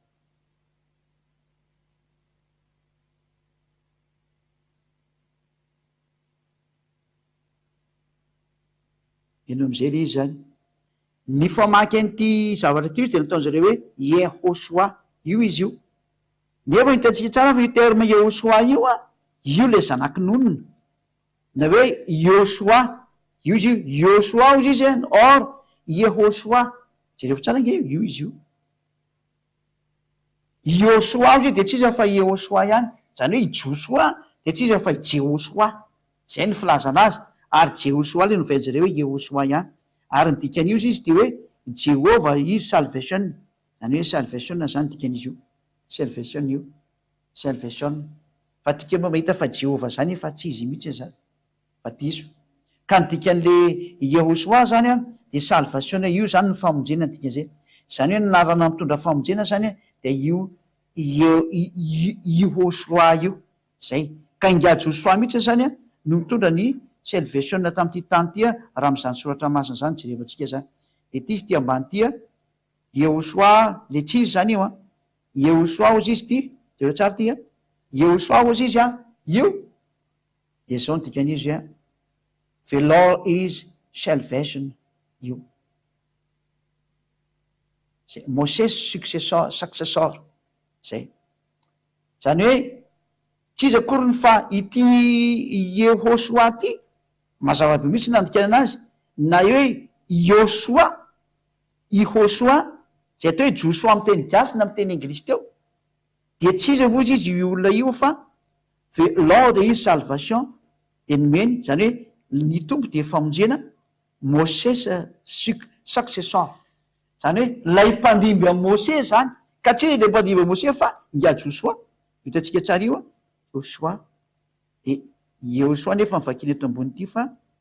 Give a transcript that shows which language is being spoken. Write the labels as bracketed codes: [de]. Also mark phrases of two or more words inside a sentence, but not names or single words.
[mg] ino am'izay le izy zany ny famaky an'ity zavatra ty izy de nataon'zareo hoe Yehoshua io izy io nefa hitantsika tsara fa io terme Yehoshua io le zanakinonona na hoe Yoshua io izy io Yoshua ozy izy or Yehoshua jereo tsara nge io izy io Yoshua ozy de tsy izy fa Yehoshua ihany zany hoe Joshua de tsy izy fa Jehoshua zay ny filazana azy ary Jehoshua le novainjareo hoe Yehoshua ihany ary ny dikan'io izy de hoe [en] Jehova is salvation [mg] zany hoe salvation zany dikan'izy io salvation io salvation fa tika moa mahita fa Jehova zany fa tsy izy mihitsy zany fa diso ka ny dikan'le Yehoshua zany a de salvation io zany ny famonjena dikan'izay zany hoe nynarana mitondra famonjena zany a de io Yehoshua io zay ka inga Joshua mihitsy zany a no mitondra ny salvation tamin'ity tany ty a raha am'izany soratra masina zany jerevantsika zany de ty izy ty ambany ty a Yehoshua le tsy izy zany io a Yehoshua ozy izy ty jereo tsara ty a Yehoshua ozy izy a io de zao ny dikan'izy a [en] the Lord is salvation [mg] io zay [en] Moses successor [mg] zay zany hoe tsy izy akoriny fa ity Yehoshua ty mazava-be mihitsy nandikana anazy na hoe Yoshua Ihoshua zay atao hoe Joshua amy teny gasy na amy teny anglisy teo de tsy izy avozy izy io olona io fa [en] the Lord is salvation [mg] de nomeny zany hoe ny tompo de famonjena [en] Moses successor [mg] zany hoe lay mpandimby am Moses zany ka tsy le mpandimby am Moses fa inga Joshua hitantsika tsara io a Joshua de Yehoshua nefa mivakily eto ambony ity fa